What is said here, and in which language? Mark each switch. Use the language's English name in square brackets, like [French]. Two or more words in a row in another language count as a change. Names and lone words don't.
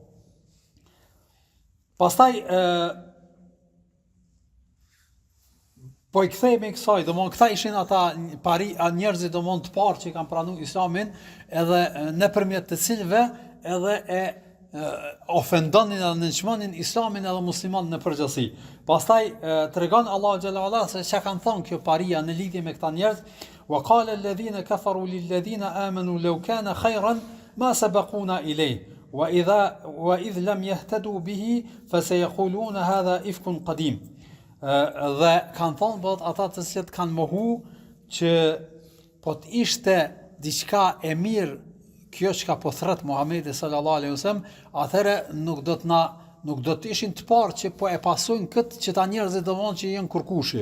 [Albanian] Pastaj po i kthehemi kësaj, domthonë këta ishin ata njerëzit domthonë të parë që kanë pranuar Islamin, edhe nëpërmjet të cilëve edhe ofendonin dhe nënçmonin Islamin edhe muslimanët në përgjithësi. Pastaj tregon Allahu [Arabic] جل وعلا [Albanian] se çka kanë thonë kjo paria në lidhje me këta njerëz, [Arabic] وقال الذين كفروا للذين آمنوا لو كان خيرا ما سبقونا إليه وإذ لم يهتدوا به فسيقولون هذا إفك قديم. [Albanian] Dhe kanë thonë ata të cilët kanë mohu që po të ishte diçka e mirë kjo çka po thret Muhamedi [Arabic] صلى الله عليه وسلم, [Albanian] atëherë nuk do të ishin të parë që po e pasojnë këtë që ta njerëzit domosdoshmë që janë kurkushi.